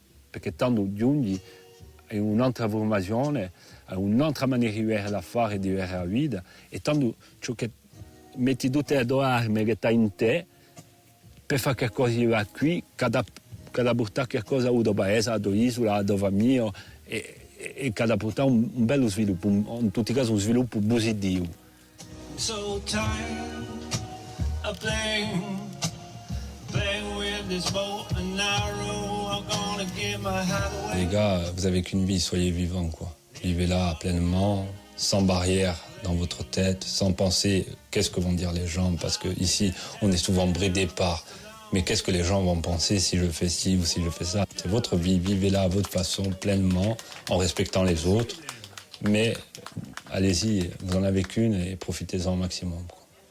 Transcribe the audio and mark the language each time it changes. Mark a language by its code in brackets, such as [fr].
[it] Perché tanto giungi è un'altra formazione, è un'altra maniera di vedere l'affare e di vedere la vita, e tanto ciò che metti tutte le tue armi che hai in te, per fare qualcosa qui, cada portare qualcosa alla tua paese, alla tua isola, alla tua famiglia, e cada portare un bello sviluppo, in tutti i casi un sviluppo positivo. [en] So tired of playing with this bow and arrow. I'm gonna give my hand away. [fr] Les gars, vous avez qu'une vie, soyez vivants, quoi. Vivez-la pleinement, sans barrière dans votre tête, sans penser qu'est-ce que vont dire les gens, parce que ici on est souvent bridé par mais qu'est-ce que les gens vont penser si je fais ci ou si je fais ça. C'est votre vie, vivez-la à votre façon, pleinement, en respectant les autres, mais allez-y, vous en avez qu'une et profitez-en au maximum, quoi.